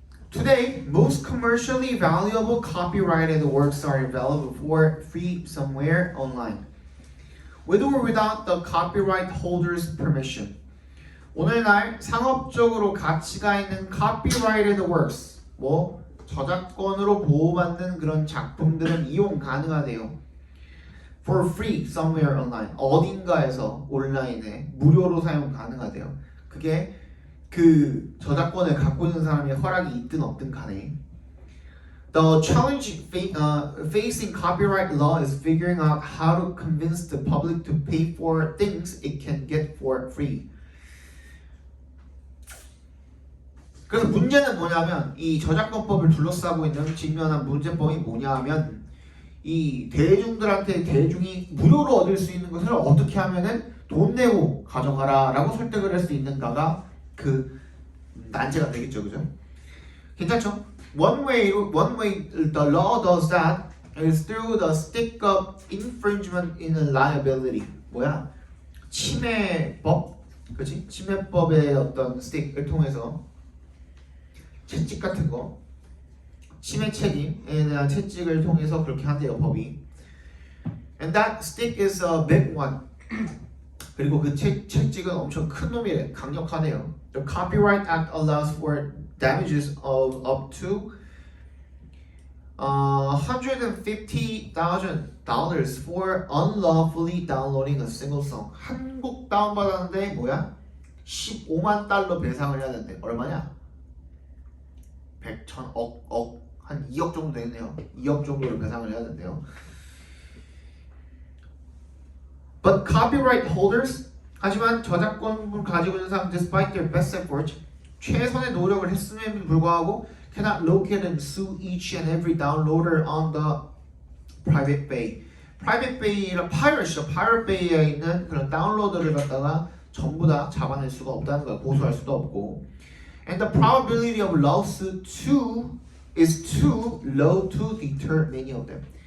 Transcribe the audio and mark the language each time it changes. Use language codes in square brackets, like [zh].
[en] Today, most commercially valuable copyrighted works are available for free somewhere online, with or without the copyright holder's permission. [ko] 오늘날 상업적으로 가치가 있는 [en] copyrighted works, [ko] 뭐 저작권으로 보호받는 그런 작품들은 이용 가능하대요. [en] For free somewhere online, [ko] 어딘가에서 온라인에 무료로 사용 가능하대요. 그게 그 저작권을 갖고 있는 사람의 허락이 있든 없든 간에. [en] The challenge facing copyright law is figuring out how to convince the public to pay for things it can get for free. [ko] 그래서 문제는 뭐냐면 이 저작권법을 둘러싸고 있는 직면한 문제점이 뭐냐면 이 대중들한테 대중이 무료로 얻을 수 있는 것을 어떻게 하면은 돈 내고 가져가라 라고 설득을 할 수 있는가가 그 난제가 되겠죠, 그죠? 괜찮죠? [en] One way the law does that is through the stick of infringement in a liability. [ko] 뭐야? 침해법, 그렇지? 침해법의 어떤 스틱을 통해서 채찍 같은 거, 침해 책임에 대한 채찍을 통해서 그렇게 한대요, 법이. [en] And that stick is a big one. [ko] 그리고 그 채찍은 엄청 큰 놈이래, 강력하네요. [en] The Copyright Act allows for damages of up to $150,000 for unlawfully downloading a single song. [ko] 한국 다운받았는데 뭐야? 15만 달러 배상을 해야 된대. 얼마냐? 100, 1000, 억, 한 2억 정도 되겠네요. 2억 정도를 배상을 해야 된대요. [en] But copyright holders, [ko] 하지만 저작권을 가지고 있는 사람, [en] despite their best effort, [ko] 최선의 노력을 했음에도 불구하고 [en] cannot locate and sue each and every downloader on the Private Bay. [ko] Private Bay랑 Pirate이죠. Pirate Bay에 있는 그런 다운로더를 갖다가 전부 다 잡아낼 수가 없다는 거야. 고소할 수도 없고. [en] And the probability of lawsuit is too low to deter many of them.